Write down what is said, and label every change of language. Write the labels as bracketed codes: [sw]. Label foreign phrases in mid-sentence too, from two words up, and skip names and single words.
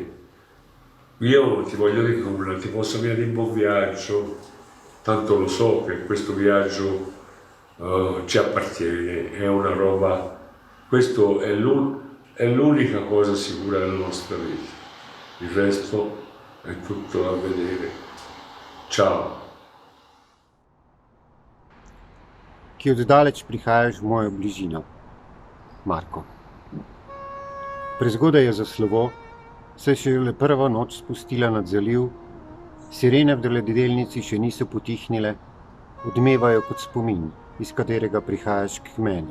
[it] Io ti voglio dire nulla, ti posso dire di buon viaggio, tanto lo so che questo viaggio ci appartiene, è una roba Questo è l'unica cosa sicura della nostra vita. Il resto è tutto da vedere. Ciao. [sl] Ki od daleč prihajaš v mojo bližino, Marko. Prezgodaj je za slovo, saj se je le prva noč spustila nad zaliv, sirene v ladjedelnici še niso potihnile, odmevajo kot spomin, iz katerega prihajaš k meni.